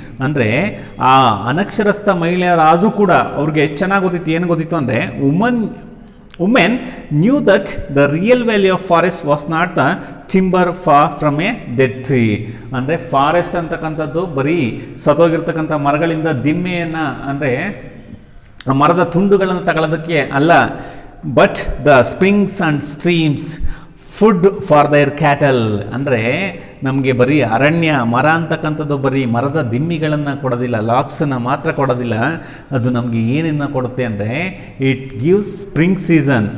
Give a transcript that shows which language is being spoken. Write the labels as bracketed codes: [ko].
[kn] ಅಂದರೆ ಆ ಅನಕ್ಷರಸ್ಥ ಮಹಿಳೆಯರಾದರೂ ಕೂಡ ಅವ್ರಿಗೆ ಚೆನ್ನಾಗಿ ಗೊತ್ತಿತ್ತು. ಏನು ಗೊತ್ತಿತ್ತು ಅಂದರೆ [en] women knew that the real value of forest was not the timber from a dead tree. [kn] ಅಂದರೆ ಫಾರೆಸ್ಟ್ ಅಂತಕ್ಕಂಥದ್ದು ಬರೀ ಸತ್ತೋಗಿರ್ತಕ್ಕಂಥ ಮರಗಳಿಂದ ದಿಮ್ಮೆಯನ್ನು ಅಂದರೆ ಮರದ ತುಂಡುಗಳನ್ನು ತಗೊಳ್ಳೋದಕ್ಕೆ ಅಲ್ಲ, [en] But the springs and streams food for their cattle. [kn] ಅಂದರೆ ನಮಗೆ ಬರೀ ಅರಣ್ಯ ಮರ ಅಂತಕ್ಕಂಥದ್ದು ಬರೀ ಮರದ ದಿಮ್ಮಿಗಳನ್ನು ಕೊಡೋದಿಲ್ಲ, ಲಾಕ್ಸನ್ನು ಮಾತ್ರ ಕೊಡೋದಿಲ್ಲ, ಅದು ನಮಗೆ ಏನನ್ನು ಕೊಡುತ್ತೆ ಅಂದರೆ [en] It gives spring season.